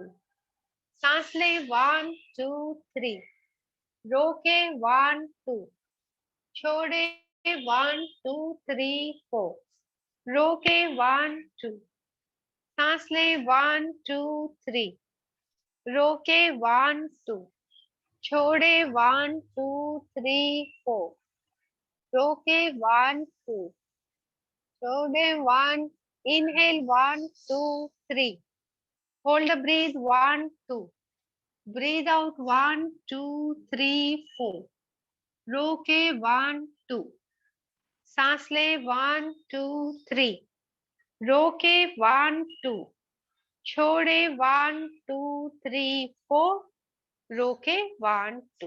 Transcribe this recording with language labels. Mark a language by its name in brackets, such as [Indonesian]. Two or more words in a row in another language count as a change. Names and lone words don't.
[Hindi] सांस ले 1 2 3, रोके 1 2, छोड़े 1 2 3 4, रोके 1 2, सांस ले 1 2 3, रोके 1 2, छोड़े 1 2 3 4, रोके 1 2, छोड़े 1, [English] inhale 1 2 3, hold the breath 1 2, breathe out 1 2 3 4, [Hindi] रोके 1 2, सांस ले 1 2 3, रोके 1 2, छोड़े 1 2 3 4, रोके 1 2।